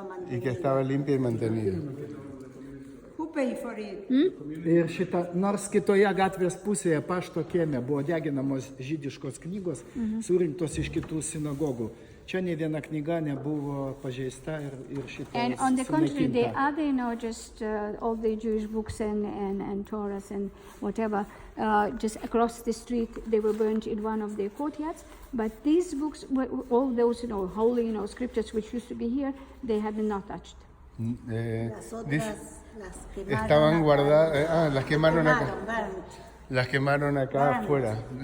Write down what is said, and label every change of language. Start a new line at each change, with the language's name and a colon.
Spanish: Y que estaba limpia y mantenida.
English: Who paid for it?
Lithuanian: Ir šitą, nors kitoje gatvės pusėje pašto kieme buvo deginamos žydiškos knygos, surinktos iš kitų sinagogų. Čia ne viena knyga nebuvo pažeista ir šitas.
English: And on the contrary, the other, just all the Jewish books and Torahs and whatever, just across the street, they were burned in one of their courtyards. But these books, all those, holy, scriptures which used to be here, they had not touched.
Spanish: Estaban guardadas, las quemaron acá. Las quemaron acá afuera.